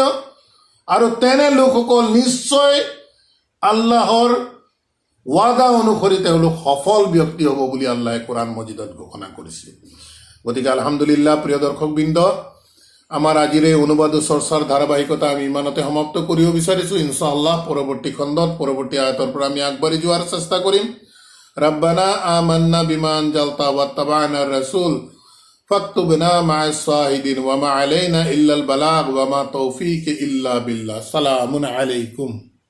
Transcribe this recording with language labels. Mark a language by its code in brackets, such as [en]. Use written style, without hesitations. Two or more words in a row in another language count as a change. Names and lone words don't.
[as] আৰু তেনে লোকসকল নিশ্চয় আল্লাহৰ ৱাদা অনুসৰি তেওঁলোক সফল ব্যক্তি হ'ব বুলি আল্লাহে কোৰআন মজিদত ঘোষণা কৰিছে। গতিকে আলহামদুলিল্লাহ, প্ৰিয় দৰ্শকবৃন্দ, আমাৰ আজিৰ এই অনুবাদ চৰ্চাৰ ধাৰাবাহিকতা আমি ইমানতে সমাপ্ত কৰিব বিচাৰিছো। ইনশাআল্লাহ পৰৱৰ্তী খণ্ডত পৰৱৰ্তী আয়াতৰ পৰা আমি আগবাঢ়ি যোৱাৰ চেষ্টা কৰিম। [ar] ربنا آمنا بما أنزلت واتبعنا الرسول فاكتبنا مع الشاهدين وما علينا إلا البلاغ وما توفيق إلا بالله. سلام عليكم.